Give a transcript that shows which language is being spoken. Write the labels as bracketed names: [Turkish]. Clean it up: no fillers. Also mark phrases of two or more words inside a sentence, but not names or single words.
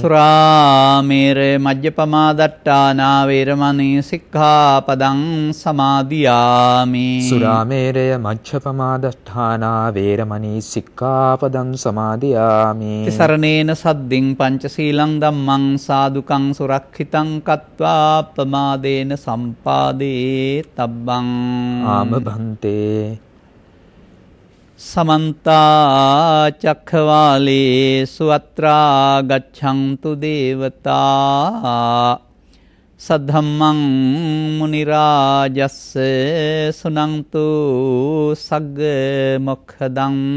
[Pali] සුරාමේරය මජ්ජපමා දට්ඨානා වේරමණී සික්ඛාපදං සමාදියාමි. සුරාමේරය මජ්ජපමා දට්ඨානා වේරමණී සික්ඛාපදං සමාදියාමි. තිසරණේන සද්දින් පංචශීලං ධම්මං සාදුකං සුරක්ෂිතං කତ୍වා ප්‍රමාදේන සම්පාදේ තබ්බං. ආම භන්තේ. සමන්තා චක්ඛවාලේසු අත්‍රා ගච්ඡන්තු දේවතා සද්ධම්මං මුනි රාජස්ස සුනන්තු සග්ග මොක්ඛදං.